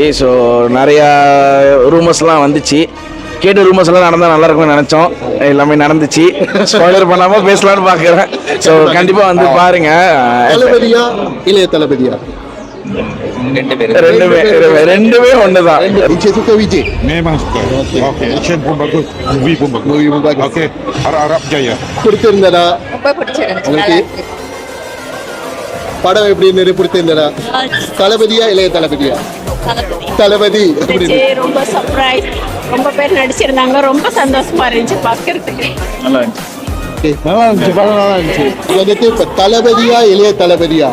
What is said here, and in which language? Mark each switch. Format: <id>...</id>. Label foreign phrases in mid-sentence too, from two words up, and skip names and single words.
<ta>ஸோ நிறையா ரூமர்ஸ்லாம் வந்துச்சு. கேட்ட ரூமர்ஸ் எல்லாம் நடந்தால் நல்லா இருக்கும்னு நினச்சோம். எல்லாமே நடந்துச்சு. ஸ்பாய்லர் பண்ணாமல் பேசலான்னு பார்க்குறேன். ஸோ கண்டிப்பாக வந்து பாருங்க. தளபதியா இளைய தளபதியா? ரெண்டுமே ஒண்ணுதான்.</ta> <ms>Vincent suka Vijay? Memang suka. Okey, action pun bagus, movie pun bagus. Movie pun bagus. Okey, harap-harap jaya.</ms> <ta>பிடிச்சிருந்ததா ரொம்ப பிடிச்சிருந்துச்சு. உங்களுக்கு? படம் எப்படி இருந்தது? பிடிச்சிருந்ததா? தளபதியா இளைய தளபதியா? தளபதி. ரொம்ப சர்ப்ரைஸ். ரொம்ப பேர் நடிச்சிருந்தாங்க. ரொம்ப சந்தோஷமா இருந்துச்சு பார்க்கிறதுக்கு. நல்லா இருந்துச்சு. வந்துட்டு இப்ப தளபதியா இளைய தளபதியா?</ta>